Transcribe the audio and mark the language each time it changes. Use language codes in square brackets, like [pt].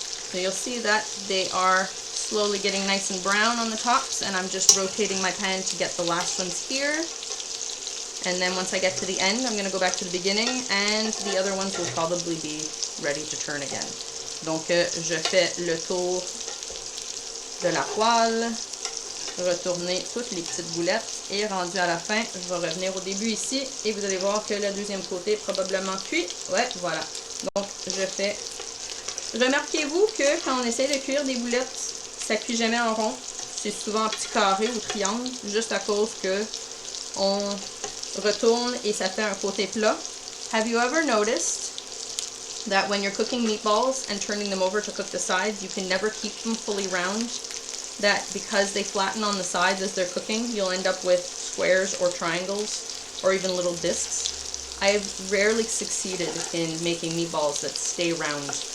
[en] So you'll see that they are slowly getting nice and brown on the tops, and I'm just rotating my pan to get the last ones here. And then once I get to the end, I'm going to go back to the beginning, and the other ones will probably be ready to turn again. [fr] Donc, je fais le tour de la poêle, retourner toutes les petites boulettes, et rendu à la fin, je vais revenir au début ici, et vous allez voir que le deuxième côté est probablement cuit. Ouais, voilà. Donc, je fais... Remarquez-vous que quand on essaie de cuire des boulettes, ça cuit jamais en rond. C'est souvent en petits carrés ou triangles, juste à cause que on retourne et ça fait un côté plat. [en] Have you ever noticed that when you're cooking meatballs and turning them over to cook the sides, you can never keep them fully round? That because they flatten on the sides as they're cooking, you'll end up with squares or triangles or even little discs. I have rarely succeeded in making meatballs that stay round.